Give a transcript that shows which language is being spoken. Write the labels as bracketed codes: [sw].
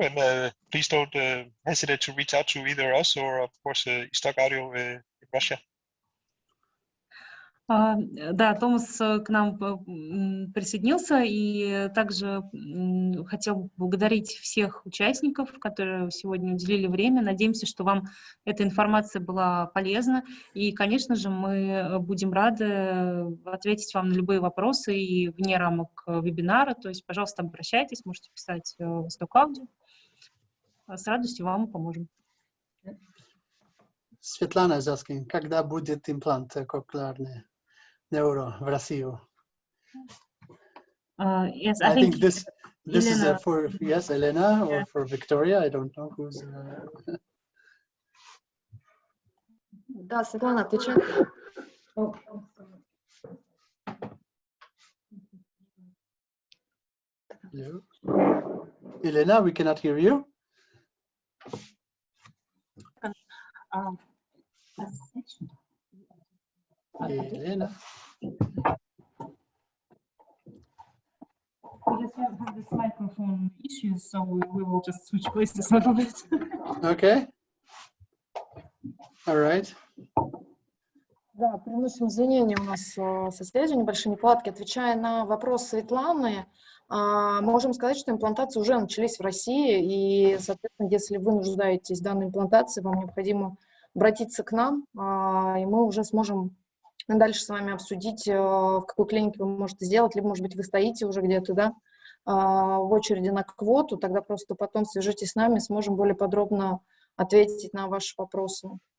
[en] And please don't hesitate to reach out to either us or, of course, Stock Audio in Russia. [ru] Да, Томас к нам присоединился, и также хотел поблагодарить всех участников, которые сегодня уделили время. Надеемся, что вам эта информация была полезна. И, конечно же, мы будем рады ответить вам на любые вопросы и вне рамок вебинара. То есть, пожалуйста, обращайтесь, можете писать в Stock Audio. С радостью вам поможем. Светлана Заскин, когда будет имплант кохлеарный? Neuro в Россию. [en] Yes, I think this Elena. is for Elena or for Victoria. I don't know who's. [ru] Да, Светлана, отвечает. [en] Hello. Elena, we cannot hear you. Elena. We just have this microphone issues, so we will just switch places a little bit. Okay. All right. [ru] Да, приносим извинения, у нас со связью небольшие неполадки. Отвечая на вопрос Светланы, можем сказать, что имплантации уже начались в России, и, соответственно, если вы нуждаетесь в данной имплантации, вам необходимо обратиться к нам, и мы уже сможем дальше с вами обсудить, в какой клинике вы можете сделать, либо, может быть, вы стоите уже где-то, да, в очереди на квоту, тогда просто потом свяжитесь с нами, сможем более подробно ответить на ваши вопросы.